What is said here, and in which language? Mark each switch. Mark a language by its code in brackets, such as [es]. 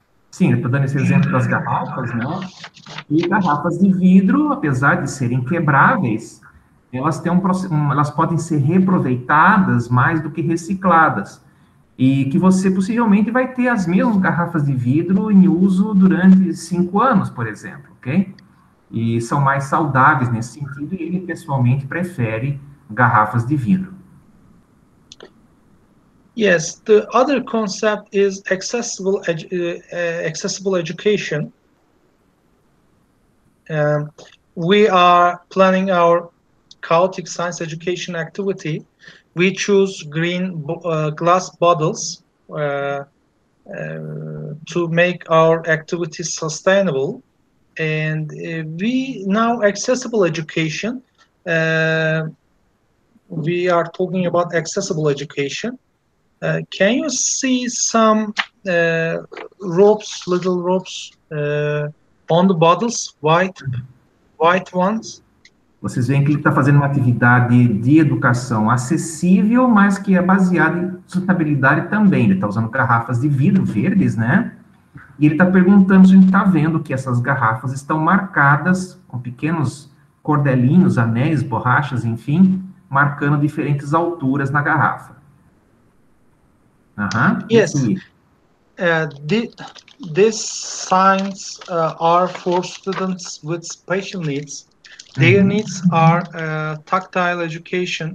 [pt] Sim, eu estou dando esse exemplo das garrafas, né? E garrafas de vidro, apesar de serem quebráveis, elas têm elas podem ser reaproveitadas mais do que recicladas. E que você possivelmente vai ter as mesmas garrafas de vidro em uso durante 5 anos, por exemplo, ok? E são mais saudáveis nesse sentido, e ele pessoalmente prefere garrafas de vidro. [en] Yes, the other concept is accessible education. We are planning our chaotic science education activity. We choose green glass bottles to make our activity sustainable. And we now accessible education. We are talking about accessible education. Can you see some ropes, little ropes on the bottles, white ones? [pt] Vocês veem que ele está fazendo uma atividade de educação acessível, mas que é baseada em sustentabilidade também. Ele está usando garrafas de vidro verdes, né? E ele está perguntando se a gente está vendo que essas garrafas estão marcadas com pequenos cordelinhos, anéis, borrachas, enfim, marcando diferentes alturas na garrafa. [en] Yes. These signs are for students with special needs. Their needs are tactile education.